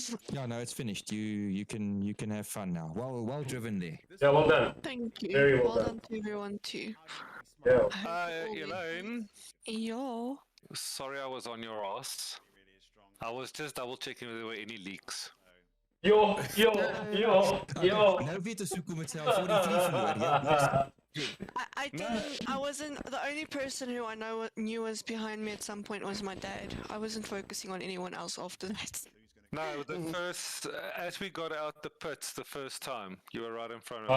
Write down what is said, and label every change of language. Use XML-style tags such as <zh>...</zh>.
<en>Yeah, no, it's finished. You can have fun now. Well driven there. Yeah, well done. Thank you. Very well done done. to everyone too. Yeah. Elaine, Yo. sorry I was on your ass. I was just double checking if there were any leaks. Yo.</en> <af>Nou weet ons hoekom het self 43 verloor.</af> <en>I didn't. I wasn't. The only person who I knew was behind me at some point was my dad. I wasn't focusing on anyone else after that. No, the first, as we got out the pits the first time, you were right in front of me.</en>